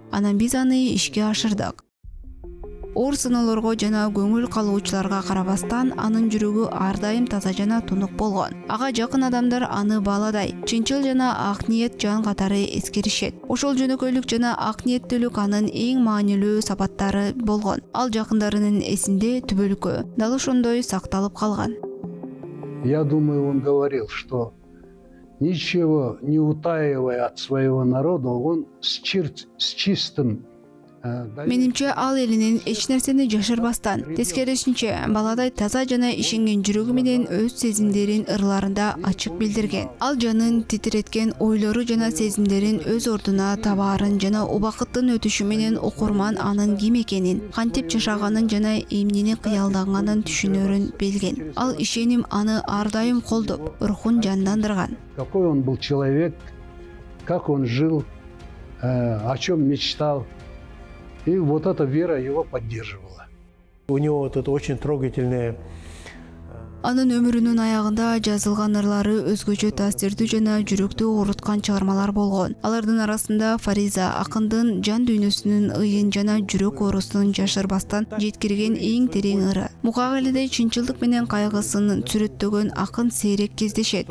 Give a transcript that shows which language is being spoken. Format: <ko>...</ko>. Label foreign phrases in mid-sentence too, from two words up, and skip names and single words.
<ky>Анан биз аны ишке ашырдык. Оор сыноолорго жана көңүл калуучуларга карабастан, анын жүрөгү ар дайым таза жана тунук болгон. Ага жакын адамдар аны бааладай, чынчыл жана ак ниет жан катары эскеришет. Ошол жөнөкөйлүк жана ак ниеттүүлүк анын эң маанилүү сапаттары болгон. Ал жакындарынын эсинде түбөлүккө дал ошондой сакталып калган.</ky> <ru>Я думаю, он говорил, что ничего не утаивая от своего народа, он с чистым...</ru> <ky>Менимче ал элинин эч нерсени жашырбастан, тескерисинче баладай таза жана ишенген жүрөгү менен өз сезимдерин ырларында ачык билдирген. Ал жанын титиреткен ойлору жана сезимдерин өз ордуна табаарын жана убакыттын өтүшү менен окурман анын ким экенин, кантип жашаганын жана эмнени кыялданганын түшүнөрүн билген. Ал ишеним аны ар дайым колдоп, рухун жандандырган.</ky> <ru>Какой он был человек, как он жил, о чем мечтал. И вот эта вера его поддерживала. У него вот это очень трогательное.</ru> <ky>Анын өмүрүнүн аягында жазылган ырлары өзгөчө таасирдүү жана жүрөктү ооруткан чыгармалар болгон. Алардын арасында Фариза акындын жан дүйнөсүнүн ыйын жана жүрөк оорусун жашырбастан жеткирген эң терең ыры. Мукагалиде чынчылдык менен кайгысын сүрөттөгөн акын сейрек кездешет.</ky>